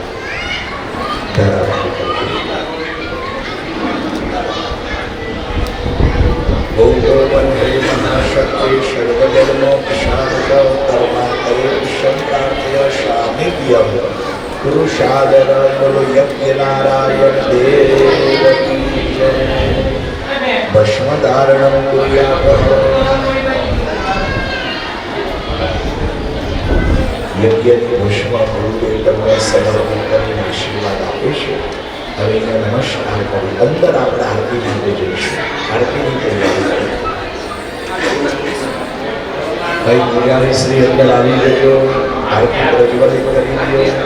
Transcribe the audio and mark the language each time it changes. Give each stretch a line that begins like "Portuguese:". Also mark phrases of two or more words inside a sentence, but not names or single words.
Sanskrit: भूगोवंदे महाशक्ति सर्वजन्मोक्षान्तकर्मान्तरेक्षं सामिप्यं पुरुषादर
Hindi: बोलो यज्ञ नारायण देव की जय।
Sanskrit: भस्मधारणं कुर्यात्
Gujarati: यज्ञની ભસ્મા ગુરુદેવને સમર્પણ કરીને આશીર્વાદ આપે છે। હવે એને નમસ્કાર કરી અંદર આપણે આરતી માટે જઈશું। આરતીની તૈયારી કરી ભાઈ પૂજારી શ્રી અંદર આવી જજો। આરતી પ્રજ્વલિત કરી દો।